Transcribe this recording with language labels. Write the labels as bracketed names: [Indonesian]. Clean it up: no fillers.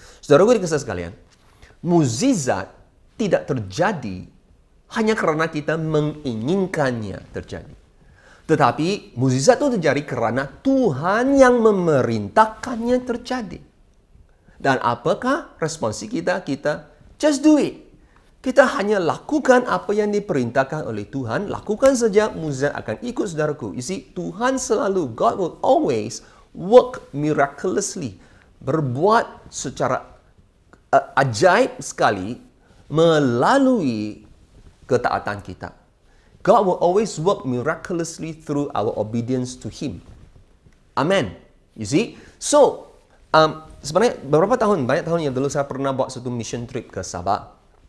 [Malay] Saudara-saudara dikasihi sekalian, mukjizat tidak terjadi hanya karena kita menginginkannya terjadi. Tetapi mukjizat itu terjadi karena Tuhan yang memerintahkannya terjadi. Dan apakah responsi kita? Kita [English] just do it. [Malay] Kita hanya lakukan apa yang diperintahkan oleh Tuhan. Lakukan saja, mukjizat akan ikut, saudaraku. [English] You see, [Malay] Tuhan selalu, [English] God will always work miraculously. [Malay] Berbuat secara ajaib sekali melalui ketaatan kita. [English] God will always work miraculously through our obedience to Him. Amen. You see? [Malay] So, sebenarnya banyak tahun yang dulu saya pernah buat satu mission trip ke Sabah.